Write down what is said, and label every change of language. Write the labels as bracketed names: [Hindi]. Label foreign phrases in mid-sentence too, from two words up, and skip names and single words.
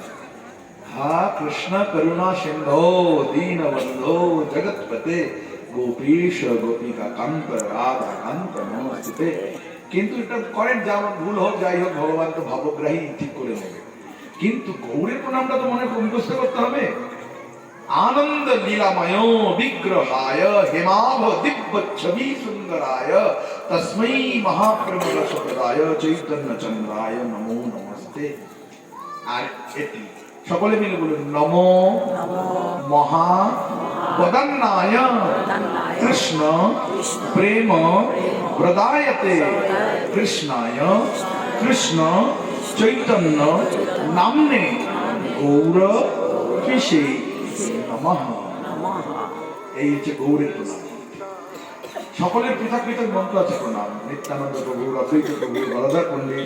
[Sanskrit] হা কৃষ্ণ করুণা সিন্ধু দীন বন্ধু জগৎপতে গোপীশ গোপিকা কান্ত রাধা কান্ত নমস্তে। [Bangla] কিন্তু এটা করেন, যেমন ভুল হোক যাই হোক, ভগবান তো ভাবগ্রাহী, ঠিক করে নেবে। কিন্তু গৌরের প্রণামটা তো মনে মুখস্থ করতে হবে। [Sanskrit] आनंद लीलामयो विग्रहाय हेमाभ दिव्य छवि सुंदराय तस्मै महाप्रभु रसप्रदाय चैतन्य चंद्राय नमो नमस्ते। [Bangla] আর এটি সকলে মিলে বলুন [Sanskrit] নমো মহা वदन्नाय कृष्ण प्रेम प्रदायते कृष्णाय कृष्ण चैतन्य नाम्ने गौर कृषे नमः। [Bangla] এই হচ্ছে গৌরের প্রণাম। সকলের পৃথক পৃথক মন্ত্র আছে প্রণাম। নিত্যানন্দ প্রভু, অদ্বৈত প্রভু, বরদার পণ্ডিত।